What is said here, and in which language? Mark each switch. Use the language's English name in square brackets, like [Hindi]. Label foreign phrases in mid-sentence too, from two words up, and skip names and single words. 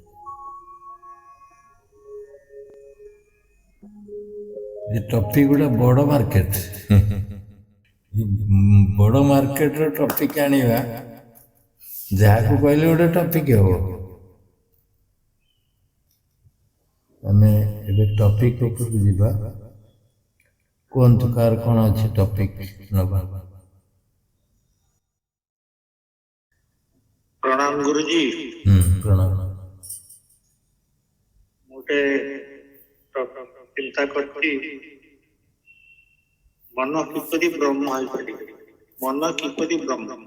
[Odia] ଏ ଟପିକ୍ ଗୁଡ଼ା ବଡ଼ ମାର୍କେଟ, ବଡ଼ ମାର୍କେଟର ଟପିକ୍ ଆଣିବା, ଯାହାକୁ କହିଲେ ଗୋଟେ ଟପିକ୍ ହବ। ଆମେ ଏବେ ଟପିକ୍ ଉପରକୁ ଯିବା। କୁହନ୍ତୁ କାହାର କ'ଣ ଅଛି ଟପିକ୍ ନବା। ପ୍ରଣାମ ଗୁରୁଜୀ। प्रणाम। ମୋତେ ଚିନ୍ତା କରୁଛି ମନ କିପରି ବ୍ରହ୍ମ ହୋଇ ପାରି, ମନ କିପରି ବ୍ରହ୍ମ,